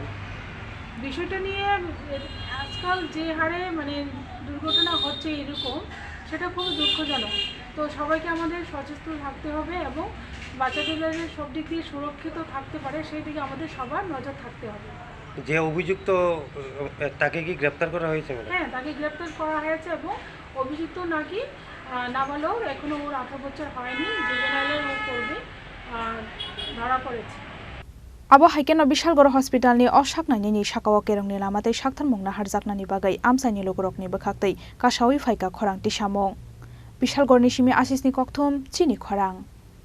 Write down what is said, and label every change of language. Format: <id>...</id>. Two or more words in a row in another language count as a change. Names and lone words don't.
<bn>বিষয়টা নিয়ে আজকাল যে হারে মানে দুর্ঘটনা হচ্ছে এরকম সেটা খুবই দুঃখজনক তো সবাইকে আমাদের সচেতন থাকতে হবে এবং বাচ্চাদের সব দিক দিয়ে সুরক্ষিত থাকতে পারে সেই দিকে আমাদের সবার নজর থাকতে হবে যে অভিযুক্ত তাকে কি গ্রেপ্তার করা হয়েছে ম্যাডাম হ্যাঁ তাকে গ্রেপ্তার করা হয়েছে এবং অভিযুক্ত নাকি নাবালক এখনো ওর 18 বছর হয়নি জুভেনাইলে ও করবে ধরা পড়েছে</bn> <trp>Abo haikeno Bishalgor Hospital ni o saknai ni sakawo kerong ni lamatei sakthar mungna harjaknani bagai amsaini logrok ni bakhaktei kasawi phaika Khorang ti samong Bishalgor ni simi asisni kokthum Chini Khorang</trp>